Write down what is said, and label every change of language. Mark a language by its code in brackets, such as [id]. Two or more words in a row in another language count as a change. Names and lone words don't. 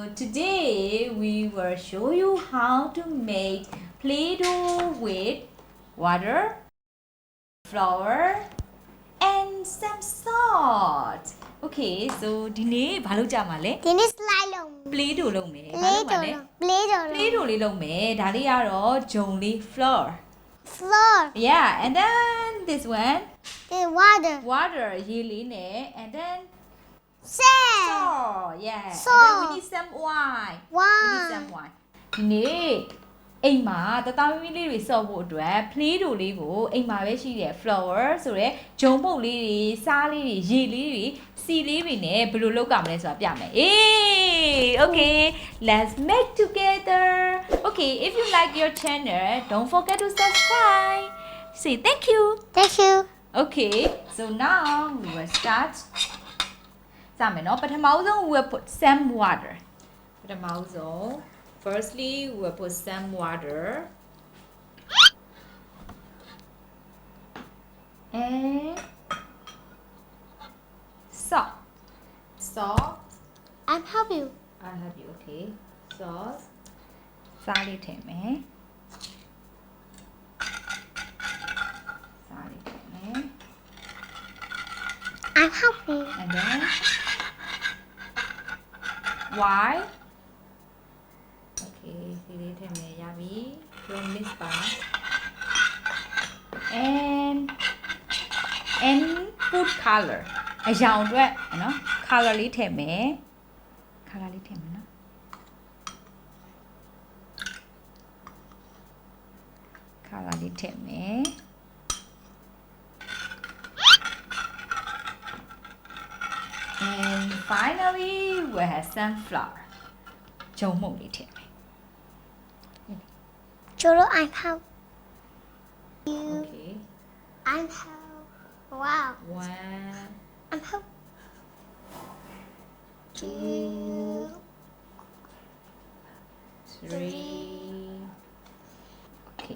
[en] today we will show you how to make Play-Doh with water, flour, and some salt. Okay, so [my] ဒီနေ့ဘာလုပ်ကြမှာလဲ ဒီနေ့ slide လုပ် Play-Doh လုပ်မယ်။ဘာလုပ်မှာလဲ [en] Play-Doh Play-Doh လေးလုပ်မယ်။ [my] ဒါလေးကတော့ဂျုံလေး flour. [en] flour Yeah, and then this one the water [my] ရေလေးနဲ့ [en] and then salt salt. Yeah. Salt. And then we need some wine. We need some wine. [my] ဒီနေ့အိမ်မှာတသားမီးလေးတွေစော့ဖို့အတွက် Play-Doh လေးကိုအိမ်မှာပဲရှိတဲ့ flour ဆိုရဲဂျုံပုတ်လေးတွေစားလေးတွေရေလေးတွေစီလေးတွေနဲ့ဘယ်လိုလုပ်ကြမလဲဆိုတာပြမယ်။ [en] Okay, let's make together. Okay, if you like your channel, don't forget to subscribe. Say thank you. thank you Okay, so now we will start. [my] စမယ်နော်ပထမဆုံး [en] we will put some water. ပထမဆုံး firstly we will put some water. And salt. I'm help you I'll help you, okay. Salt. [my] စားလေးထည့်မယ်စားလေးထည့်မယ် [en] I'm help you and then why okay [my] ဒီလေးထည့်မယ်ရပြီ [en] don't mix ပါ and food color [my] အရောင်အတွက်နော် color လေးထည့်မယ် color လေးထည့်မယ်နော် color လေးထည့်မယ် [en] and finally we have some flour [my] ဂျုံမုတ်လေးထည့်မယ် [en] Cholo I'm help you okay I'm help wow 1 I'm help 2 3 okay